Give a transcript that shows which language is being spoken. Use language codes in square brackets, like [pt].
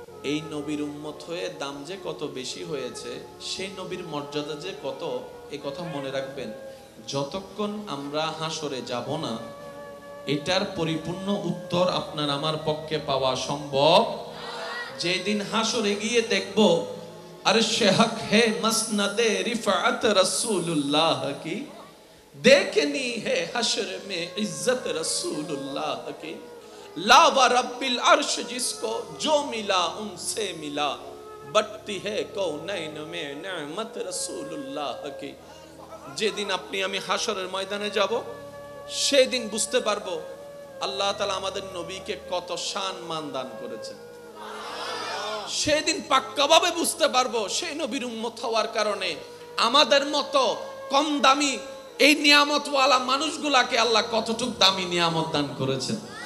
[bn] এই নবীর উম্মত হয়ে দাম যে কত বেশি হয়েছে, সেই নবীর মর্যাদা যে কত, এই কথা মনে রাখবেন। যতক্ষণ আমরা হাসরে যাব না, এটার পরিপূর্ণ উত্তর আপনার আমার পক্ষে পাওয়া সম্ভব। যেদিন হাসরে গিয়ে দেখব [hi] अर्शे हक है मसनदे रिफात रसूलुल्लाह की, देखनी है हश्र में इज्जत रसूलुल्लाह की, ला व रब्बिल अर्श जिसको जो मिला उनसे मिला, बढ़ती है कौनैन में नेमत रसूलुल्लाह की। [bn] যেদিন আপনি আমি হাসরের ময়দানে যাব, সেই দিন বুঝতে পারবো আল্লাহ তাআলা আমাদের নবীকে কত শান মান দান করেছেন। সেদিন পাক্কাভাবে বুঝতে পারবো সেই নবীর উম্মত হওয়ার কারণে আমাদের মতো কম দামি এই নিয়ামতওয়ালা মানুষগুলাকে আল্লাহ কতটুক দামি নিয়ামত দান করেছেন।